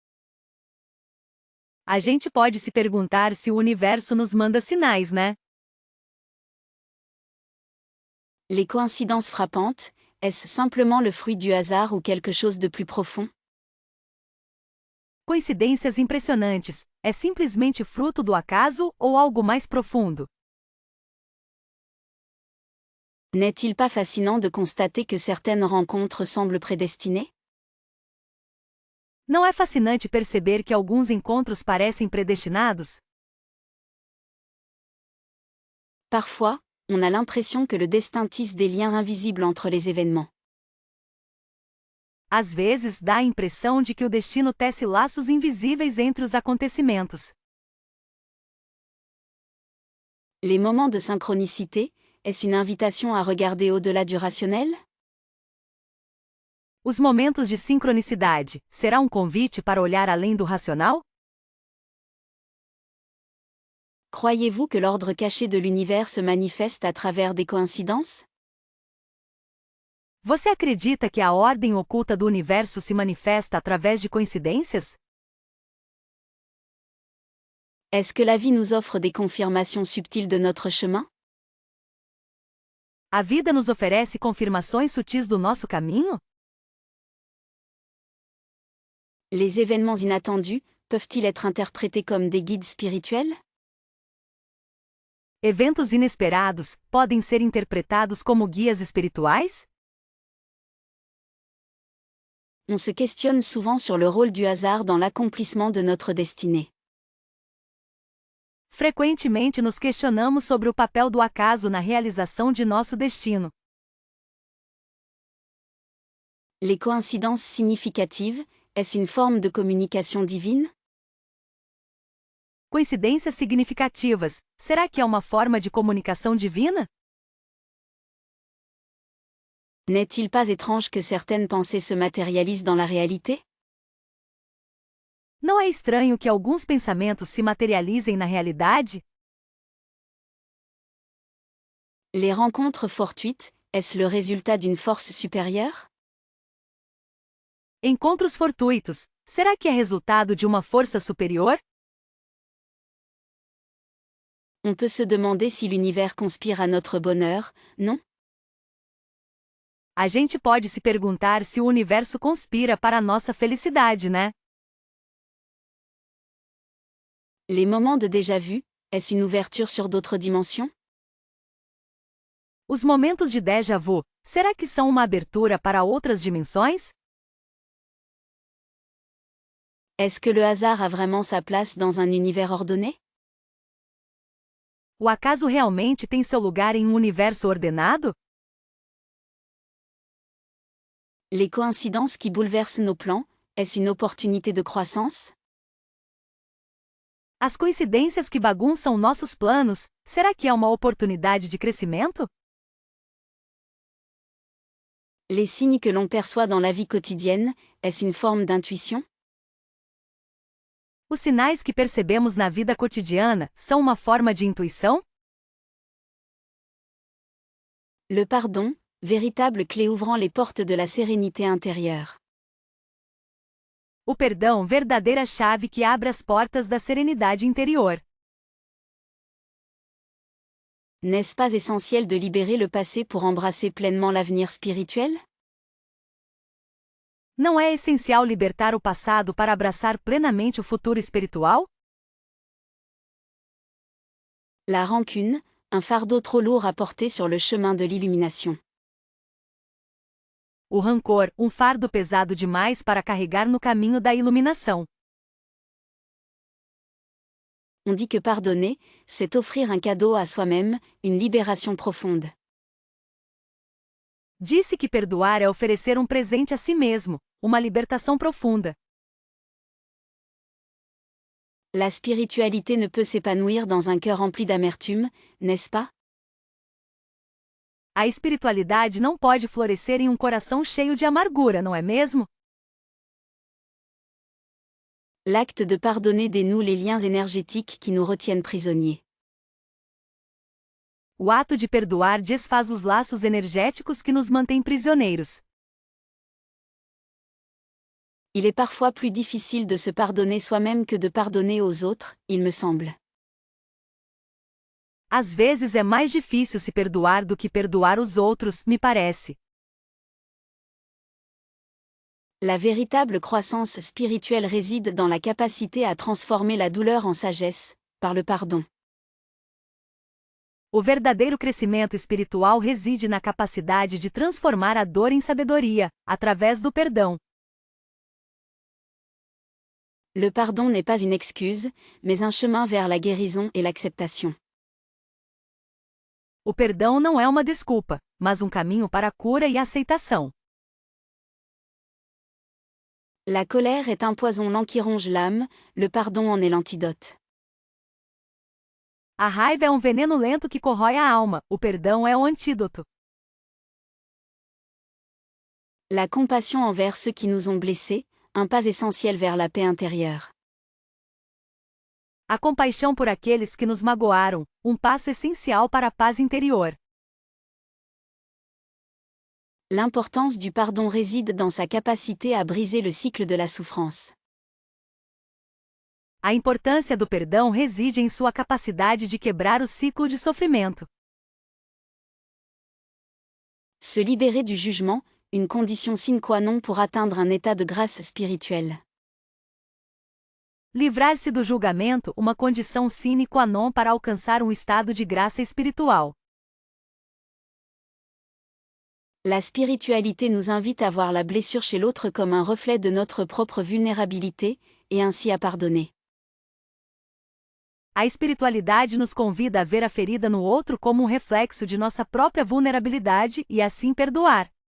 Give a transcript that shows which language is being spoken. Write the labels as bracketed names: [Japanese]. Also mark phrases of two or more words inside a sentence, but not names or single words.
[Portuguese] A gente pode se perguntar se o universo nos manda sinais, né? [French] Les coïncidences frappantes, est-ce simplement le fruit du hasard ou quelque chose de plus profond? [Portuguese] Coincidências impressionantes, é simplesmente fruto do acaso ou algo mais profundo? [French] N'est-il pas fascinant de constater que certaines rencontres semblent prédestinées? [Portuguese] Não é fascinante perceber que alguns encontros parecem predestinados? [French] Parfois, on a l'impression que le destin tisse des liens invisibles entre les événements. [Portuguese] Às vezes dá a impressão de que o destino tece laços invisíveis entre os acontecimentos. [French] Les moments de synchronicité, est-ce une invitation à regarder au-delà du rationnel? [Portuguese] Os momentos de sincronicidade, será um convite para olhar além do racional? [French] Croyez-vous que l'ordre caché de l'univers se manifeste à travers des coïncidences? [Portuguese] Você acredita que a ordem oculta do universo se manifesta através de coincidências? [French] Est-ce que la vie nous offre des confirmations subtiles de notre chemin? [Portuguese] A vida nos oferece confirmações sutis do nosso caminho? [French] Les événements inattendus, peuvent-ils être interprétés comme des guides spirituels? [Portuguese] Eventos inesperados podem ser interpretados como guias espirituais? [French] On se questionne souvent sur le rôle du hasard dans l'accomplissement de notre destinée. [Portuguese] Frequentemente nos questionamos sobre o papel do acaso na realização de nosso destino. [French] Les coïncidences significatives, est-ce une forme de communication divine? [Portuguese] Coincidências significativas, será que é uma forma de comunicação divina? [French] N'est-il pas étrange que certaines pensées se matérialisent dans la réalité? [Portuguese] Não é estranho que alguns pensamentos se materializem na realidade? [French] Les rencontres fortuites, est-ce le résultat d'une force supérieure? [Portuguese] Encontros fortuitos, será que é resultado de uma força superior? [French] On peut se demander si l'univers conspire à notre bonheur, non? [Portuguese] A gente pode se perguntar se o universo conspira para a nossa felicidade, né? [French] Les moments de déjà-vu, est-ce une ouverture sur d'autres dimensions? [Portuguese] Os momentos de [French] déjà vu, [Portuguese] será que são uma abertura para outras dimensões? [French] Est-ce que le hasard a vraiment sa place dans un univers ordonné? [Portuguese] O acaso realmente tem seu lugar em um universo ordenado? [French] Les coïncidences qui bouleversent nos plans, est-ce une opportunité de croissance? [Portuguese] As coincidências que bagunçam nossos planos, será que é uma oportunidade de crescimento? [French] Les signes que l'on perçoit dans la vie quotidienne, est-ce une forme d'intuition? [Portuguese] Os sinais que percebemos na vida cotidiana são uma forma de intuição? [French] Le pardon, véritable clé ouvrant les portes de la sérénité intérieure. [Portuguese] O perdão, verdadeira chave que abre as portas da serenidade interior. [French] N'est-ce pas essentiel de libérer le passé pour embrasser pleinement l'avenir spirituel? [Portuguese] Não é essencial libertar o passado para abraçar plenamente o futuro espiritual? [French] La rancune, un fardeau trop lourd à porter sur le chemin de l'illumination. [Portuguese] O rancor, um fardo pesado demais para carregar no caminho da iluminação. [French] On dit que pardonner, c'est offrir un cadeau à soi-même, une libération profonde. [Portuguese] Disse que perdoar é oferecer um presente a si mesmo, uma libertação profunda. [French] La spiritualité ne peut s'épanouir dans un cœur rempli d'amertume, n'est-ce pas? [Portuguese] A espiritualidade não pode florescer em um coração cheio de amargura, não é mesmo? [French] L'acte de pardonner dénoue les liens énergétiques qui nous retiennent prisonniers. [Portuguese] O ato de perdoar desfaz os laços energéticos que nos mantêm prisioneiros. [French] Il est parfois plus difficile de se pardonner soi-même que de pardonner aux autres, il me semble. [Portuguese] Às vezes é mais difícil se perdoar do que perdoar os outros, me parece. [French] La véritable croissance spirituelle réside dans la capacité à transformer la douleur en sagesse, par le pardon. [Portuguese] O verdadeiro crescimento espiritual reside na capacidade de transformar a dor em sabedoria, através do perdão. [French] Le pardon n'est pas une excuse, mais un chemin vers la guérison et l'acceptation. [Portuguese] O perdão não é uma desculpa, mas um caminho para a cura e a aceitação. [French] La colère est un poison lent qui ronge l'âme, le pardon en est l'antidote. [Portuguese] A raiva é um veneno lento que corrói a alma, o perdão é o antídoto. [French] La compassion envers ceux qui nous ont blessés, un pas essentiel vers la paix intérieure. [Portuguese] A compaixão por aqueles que nos magoaram, um passo essencial para a paz interior. [French] L'importance du pardon réside dans sa capacité à briser le cycle de la souffrance. [Portuguese] A importância do perdão reside em sua capacidade de quebrar o ciclo de sofrimento. [French] Se libérer du jugement, une condition [Latin] sine qua non [French] pour atteindre un état de grâce spirituelle. [Portuguese] Livrar-se do julgamento, uma condição [Latin] sine qua non [Portuguese] para alcançar um estado de graça espiritual. [French] La spiritualité nous invite à voir la blessure chez l'autre comme un reflet de notre propre vulnérabilité, et ainsi à pardonner. [Portuguese] A espiritualidade nos convida a ver a ferida no outro como um reflexo de nossa própria vulnerabilidade e assim perdoar.